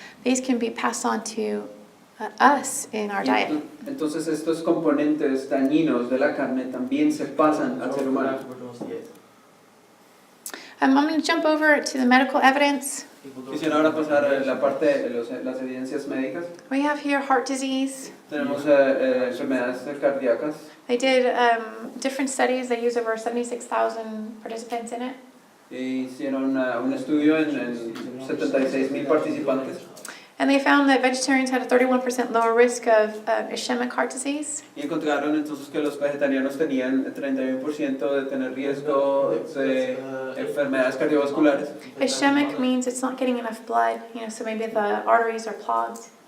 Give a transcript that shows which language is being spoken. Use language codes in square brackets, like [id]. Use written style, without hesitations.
[en] These can be passed on to us in our diet. [es] Entonces estos componentes dañinos de la carne también se pasan al ser humano. [en] I'm going to jump over to the medical evidence. [es] Quisiera ahora pasar a la parte de las evidencias médicas. [en] We have here heart disease. [es] Tenemos enfermedades cardíacas. [en] They did different studies. They used over 76,000 participants in it. [es] Hicieron un estudio en 76,000 participantes. [en] And they found that vegetarians had a 31% lower risk of ischemic heart disease. [es] Y encontraron entonces que los vegetarianos tenían 31% de tener riesgo de enfermedades cardiovasculares. [en] Ischemic means it's not getting enough blood, so maybe the arteries are clogged.